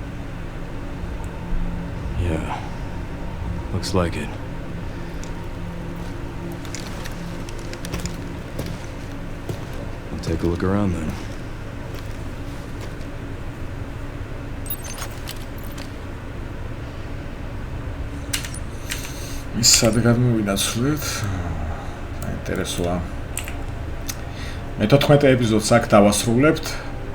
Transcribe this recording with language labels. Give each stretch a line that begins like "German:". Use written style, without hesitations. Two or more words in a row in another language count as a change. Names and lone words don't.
English: Yeah. Looks like it. I'll take a look around then.
Georgian: ის სად გადმოვინაცვლეთ? საინტერესოა. მე 14 ეპიზოდს აქ დავასრულებთ.